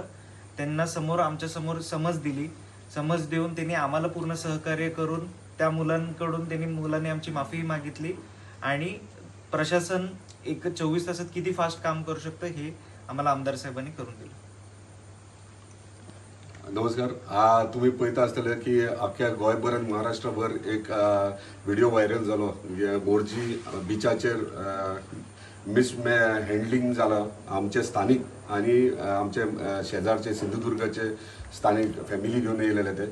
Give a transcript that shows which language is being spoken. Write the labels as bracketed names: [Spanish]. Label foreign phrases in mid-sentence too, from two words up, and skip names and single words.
[Marathi] त्यांना आमच्या समोर समज दिली. समज देऊन त्यांनी आम्हाला पूर्ण सहकार्य करून त्या मुलांनी आमची माफी मागितली आणि प्रशासन 24 तासात किती फास्ट काम करू शकतं हे आम्हाला आमदार साहेबांनी करून दिलं. नमस्कार. [Konkani] तुम्ही पळयता आसतले की अख्ख्या गोंयभर आनी महाराष्ट्रभर एक [English] video viral [Konkani] जालो. मोरजी बिचाचेर हँडलिंग जाला. [Marathi] आमचे स्थानिक आणि आमचे शेजारचे सिंधुदुर्गाचे स्थानिक फॅमिली घेऊन येयलेले ते.